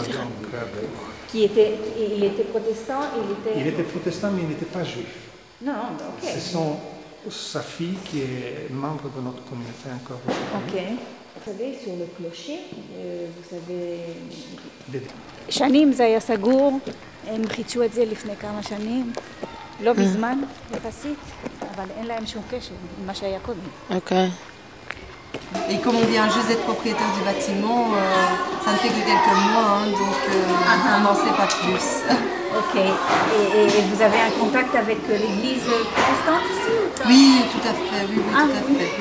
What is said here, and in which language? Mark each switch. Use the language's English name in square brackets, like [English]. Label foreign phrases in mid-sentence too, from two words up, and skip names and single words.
[French] Il était protestant, il était protestant mais il n'était pas juif. Non, ok. Ce sont sa fille qui est membre de notre communauté encore aujourd'hui. Ok. Vous savez, sur le clocher, vous savez... Des- [Hebrew] שנים זה היה סגור, הם חידשו את זה לפני כמה שנים, לא בזמן יחסית, אבל אין להם שום קשר עם מה שהיה קודם. [French] Ok. Et comme on vient juste d'être propriétaire du bâtiment, ça ne fait que quelques mois, hein, donc on n'en sait pas plus. Ok. Et vous avez un contact avec l'église protestante ici ou à fait, oui, tout à fait.